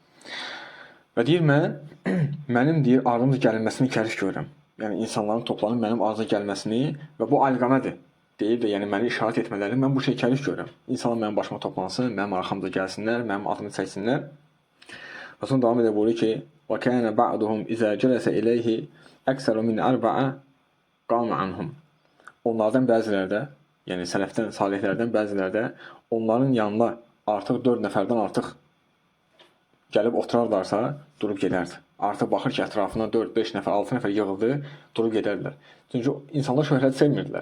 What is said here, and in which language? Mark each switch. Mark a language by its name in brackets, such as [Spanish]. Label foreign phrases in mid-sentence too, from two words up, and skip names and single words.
[Azerbaijani] Və deyir, mənim deyir, ardımca gəlməsini kərif görürəm. Yəni insanların toplanıb mənim ardımca gəlməsini və bu alqamədir deyib də, yəni məni işarət etmələrini mən bu şey kərif görürəm. İnsanlar mənim başıma toplansın, mənim arxamda gəlsinlər, mənim adımı çəksinlər. Və sonra davam edir buyurur ki, [Arabic] وَكَانَ بَعْدُهُمْ إِذَا جَلَسَ إِلَيْهِ أَكْسَرُ مِنْ أَرْبَعَ قَامَ عَنْهُمْ. [Azerbaijani] Onlardan bəzilərdə, yəni sələfdən, salihlərdən bəzilərdə onların yanına artıq 4 nəfərdən artıq gəlib oturarlarsa, durub gedərdi. Artıq baxır ki, ətrafına 4, 5 nəfər, 6 nəfər yığıldı, durub gedərlər. Çünki insanlar şöhrət sevmirdilər.